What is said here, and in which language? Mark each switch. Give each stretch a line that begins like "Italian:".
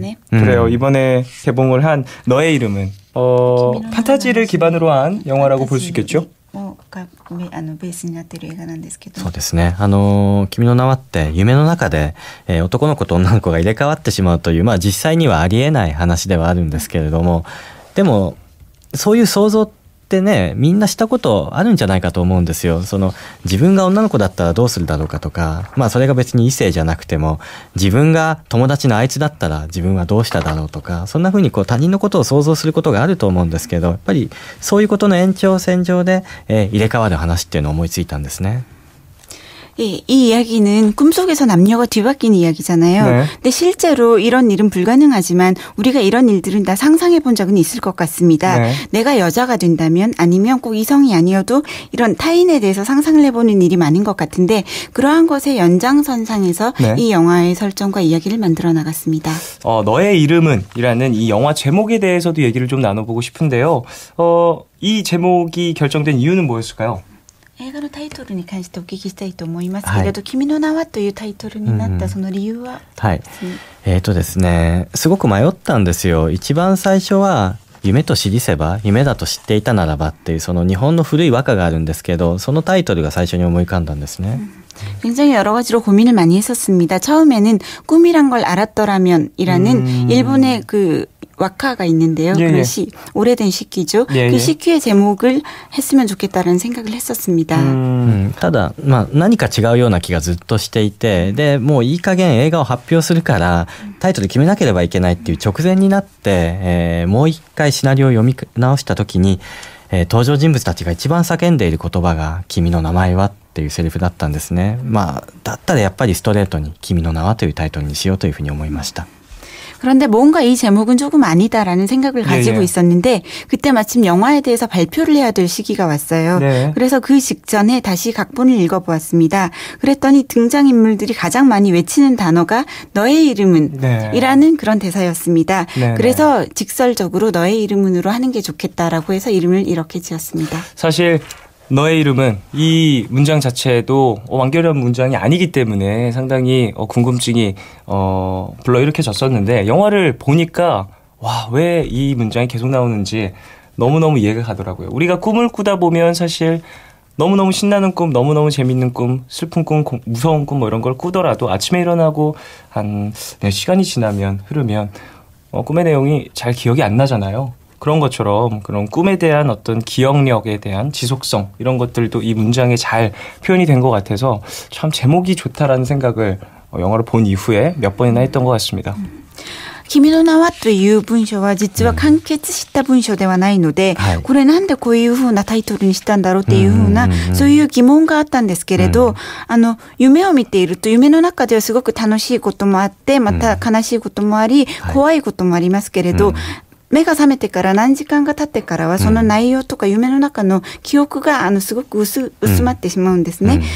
Korean: 그래요. 이번에 개봉을 한 너의 이름은 판타지를 기반으로 한 영화라고 볼 수 있겠죠?
Japanese: ベースになっている映画なんですけど。そうですね。君の名はって夢の中で、男の子と女の子が入れ替わってしまうという、実際にはありえない話ではあるんですけれども、でもそういう想像ってね、みんなしたことあるんじゃないかと思うんですよ。自分が女の子だったらどうするだろうかとか、それが別に異性じゃなくても、自分が友達のあいつだったら自分はどうしただろうとか、そんな風に他人のことを想像することがあると思うんですけど、やっぱりそういうことの延長線上で、入れ替わる話っていうのを思いついたんですね。
Korean: 예, 이 이야기는 꿈속에서 남녀가 뒤바뀌는 이야기잖아요. 네. 근데 실제로 이런 일은 불가능하지만 우리가 이런 일들은 다 상상해 본 적은 있을 것 같습니다. 네. 내가 여자가 된다면 아니면 꼭 이성이 아니어도 이런 타인에 대해서 상상을 해보는 일이 많은 것 같은데 그러한 것의 연장선상에서 네. 이 영화의 설정과 이야기를 만들어 나갔습니다. 너의 이름은 이라는 이 영화 제목에 대해서도 얘기를 좀 나눠보고 싶은데요. 이 제목이 결정된 이유는 뭐였을까요?
Japanese: 映画のタイトルに関してお聞きしたいと思いますけれど、君の名はというタイトルになったその理由は？はい。ですね、すごく迷ったんですよ。一番最初は夢と知りせば、夢だと知っていたならばっていうその日本の古い和歌があるんですけど、そのタイトルが最初に思い浮かんだんですね。
Korean: 굉장히 여러 가지로 고민을 많이 했었습니다. 처음에는 꿈이란 걸 알았더라면이라는 일본의 그 와카가 있는데요. 예, 그 예. 오래된 시키죠. 예, 그 예. 시키의 제목을 했으면 좋겠다는 생각을 했었습니다.
Japanese: ただ、何か違うような気がずっとしていて、でもういい加減映画を発表するからタイトル決めなければいけないっていう直前になって、もう一回シナリオを読み直した時に、登場人物たちが一番叫んでいる言葉が君の名前はっていうセリフだったんですね。だったらやっぱりストレートに君の名はというタイトルにしようというふうに思いました。
Korean: 그런데 뭔가 이 제목은 조금 아니다라는 생각을 가지고 있었는데 그때 마침 영화에 대해서 발표를 해야 될 시기가 왔어요. 네. 그래서 그 직전에 다시 각본을 읽어보았습니다. 그랬더니 등장인물들이 가장 많이 외치는 단어가 너의 이름은 이라는 그런 대사였습니다. 네. 그래서 직설적으로 너의 이름은으로 하는 게 좋겠다라고 해서 이름을 이렇게 지었습니다. 사실 너의 이름은 이 문장 자체도 완결한 문장이 아니기 때문에 상당히 궁금증이 불러일으켜졌었는데 영화를 보니까 와, 왜 이 문장이 계속 나오는지 너무너무 이해가 가더라고요. 우리가 꿈을 꾸다 보면 사실 너무너무 신나는 꿈, 너무너무 재밌는 꿈, 슬픈 꿈, 무서운 꿈 이런 걸 꾸더라도 아침에 일어나고 한 시간이 지나면 흐르면 꿈의 내용이 잘 기억이 안 나잖아요. 그런 것처럼 그런 꿈에 대한 어떤 기억력에 대한 지속성 이런 것들도 이 문장에 잘 표현이 된 것 같아서 참 제목이 좋다라는 생각을 영화를 본 이후에 몇 번이나 했던 것 같습니다.
Japanese: 君の名はという文章は実は完結した文章ではないので、これなんでこういう風なタイトルにしたんだろうっていう風な、そういう疑問があったんですけれど、夢を見ていると夢の中ではすごく楽しいこともあって、また悲しいこともあり、怖いこともありますけれど、目が覚めてから何時間が経ってからはその内容とか夢の中の記憶がすごく薄まってしまうんですね。